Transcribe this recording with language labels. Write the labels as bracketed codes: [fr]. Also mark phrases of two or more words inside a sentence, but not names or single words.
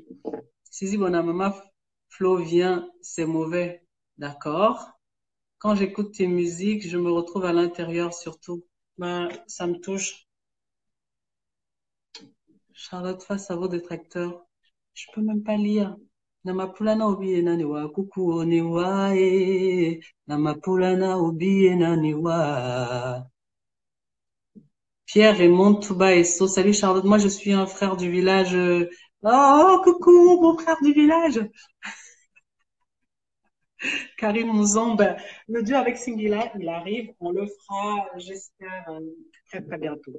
[fr] Sisi Bonamama, Flo vient, c'est mauvais. D'accord. Quand j'écoute tes musiques, je me retrouve à l'intérieur surtout. Ben, ça me touche. Charlotte face à vos détracteurs. Je peux même pas lire. [dua] Namapulana obi enaniwa kuku oniwa Namapulana obi enaniwa. [fr] Pierre Raymond Touba Esso. Salut Charlotte, moi je suis un frère du village. Oh, coucou, mon frère du village. Karim Mouzon, ben, le duo avec Singila, il arrive, on le fera, j'espère, très très bientôt.